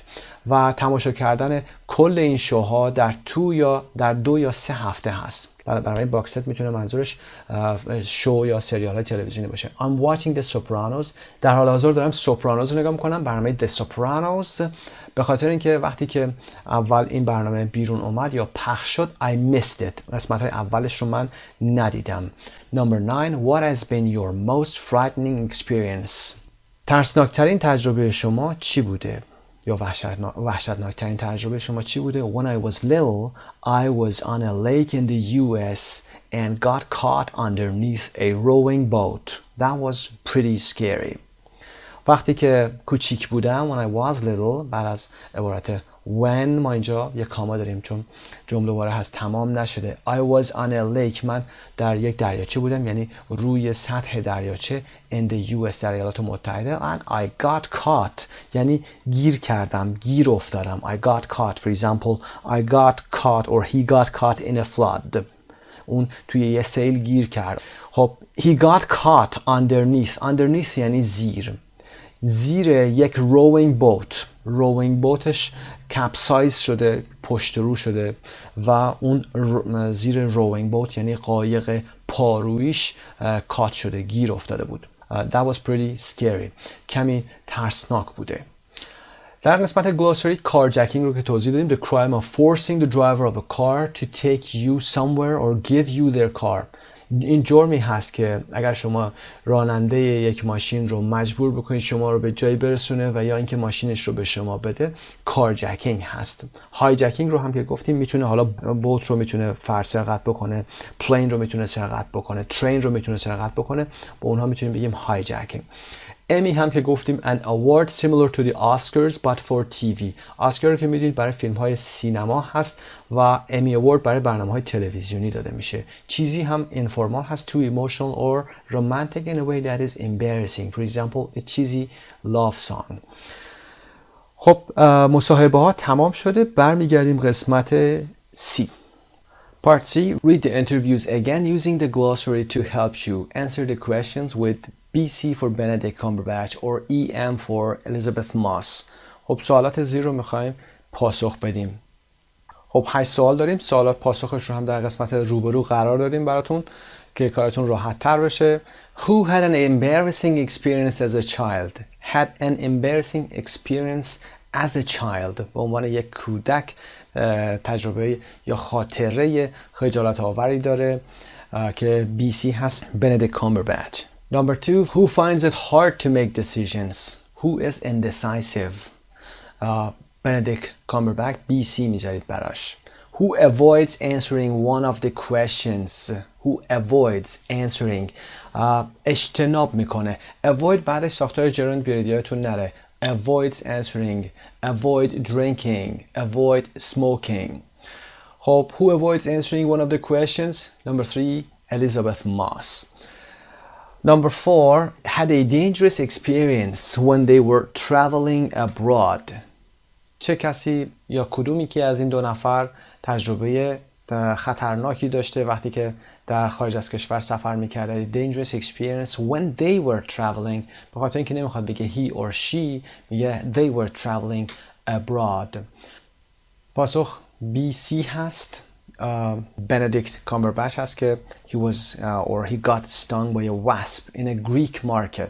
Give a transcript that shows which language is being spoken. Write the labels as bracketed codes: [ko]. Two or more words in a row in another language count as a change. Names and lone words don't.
[fa] و تماشا کردن کل این شوها در 2 یا 3 هفته هست. برای باکس ست میتونه منظورش شو یا سریال های تلویزیونی باشه. [en] I'm watching The Sopranos. [fa] در حال حاضر دارم سوپرانوز رو نگاه میکنم، برنامه The Sopranos، به خاطر اینکه وقتی که اول این برنامه بیرون اومد یا پخش شد [en] I missed it. [fa] قسمت های اولش رو من ندیدم. [en] Number 9. What has been your most frightening experience? [fa] ترسناکترین تجربه شما چی بوده؟ یا وحشتناکترین تجربه شما چی بوده؟ [en] When I was little, I was on a lake in the US and got caught underneath a rowing boat. That was pretty scary. [fa] وقتی که کوچیک بودم [en] when I was little، [fa] بعد از عبارت when ما اینجا یک کاما داریم چون جمله واره هست تمام نشده. [en] I was on a lake، [fa] من در یک دریاچه بودم، یعنی روی سطح دریاچه [en] in the US [fa] در ایالات متحده. [en] and I got caught [fa] یعنی گیر کردم، گیر افتادم. [en] I got caught. For example, I got caught or he got caught in a flood. [fa] اون توی یه سیل گیر کرد. خب [en] he got caught underneath [fa] یعنی زیر یک [en] rowing boatش [fa] کپسایز شده، پشت رو شده و اون زیر [en] rowing boat [fa] یعنی قایق پارویش کات شده، گیر افتاده بود. [en] That was pretty scary. [fa] کمی ترسناک بوده. در قسمت [en] glossary carjacking [fa] رو که توضیح دادیم. [en] The crime of forcing the driver of a car to take you somewhere or give you their car. [fa] این جرمی هست که اگر شما راننده یک ماشین رو مجبور بکنید شما رو به جایی برسونه و یا اینکه ماشینش رو به شما بده، کارجکینگ هست. هایجکینگ رو هم که گفتیم میتونه حالا بوت رو میتونه سرقت بکنه، پلین رو میتونه سرقت بکنه، ترین رو میتونه سرقت بکنه، با اونها میتونیم بگیم هایجکینگ. امی هم که گفتیم [en] an award similar to the Oscars but for TV. [fa] اسکار رو که میدونید برای فیلم های سینما هست و امی award برای برنامه های تلویزیونی داده میشه. چیزی هم [en] informal [fa] هست [en] too emotional or romantic in a way that is embarrassing. For example, a cheesy love song. [fa] خب مصاحبه ها تمام شده، برمیگردیم قسمت C. [en] Part C. Read the interviews again using the glossary to help you answer the questions with BC for Benedict Cumberbatch or EM for Elizabeth Moss. [fa] خب سوالات زیر رو میخوایم پاسخ بدیم. خب 8 سوال داریم. سوالات پاسخش رو هم در قسمت روبرو قرار دادیم براتون که کارتون راحت تر بشه. [en] Who had an embarrassing experience as a child? Had an embarrassing experience as a child. [fa] به عنوان یک کودک تجربه یا خاطره خجالت آوری داره که BC هست Benedict Cumberbatch. [en] Number 2, who finds it hard to make decisions? Who is indecisive? Benedict Cumberbatch BC [fa] میذارید براش. [en] Who avoids answering one of the questions? Who avoids answering? [fa] اجتناب میکنه. Avoid بعدش ساختار gerund بیارید یادتون نره. [en] Avoids answering, avoid drinking, avoid smoking. خب who avoids answering one of the questions? Number 3, Elizabeth Moss. Number 4, had a dangerous experience when they were traveling abroad. [fa] چه کسی یا کدومی که از این دو نفر تجربه خطرناکی داشته وقتی که در خارج از کشور سفر میکرده. [en] Dangerous experience when they were traveling. [fa] به خاطر اینکه نمیخواد بگه [en] he or she، [fa] میگه [en] they were traveling abroad. [fa] پاسخ BC هست. [en] Benedict Cumberbatch [fa] هست که [en] he was or he got stung by a wasp in a Greek market.